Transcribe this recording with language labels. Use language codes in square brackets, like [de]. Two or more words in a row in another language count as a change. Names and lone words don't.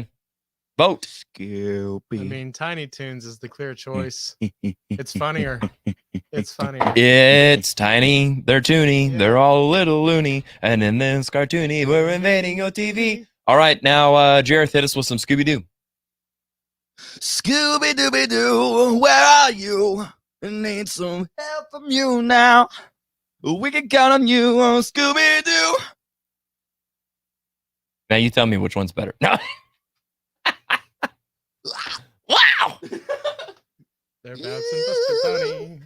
[en] Vote. I mean, Tiny Toons is the clear choice. It's funnier. It's funnier. It's tiny. They're toony. Yeah. They're all a little loony. And in this cartoony, we're invading your TV. All right, now, Jareth, hit us with some Scooby-Doo. Scooby-Dooby-Doo, where are you? I need some help from you now. We can count on you, oh, Scooby-Doo. Now you tell me which one's better. No. Wow. They're bouncing Buster Bunny.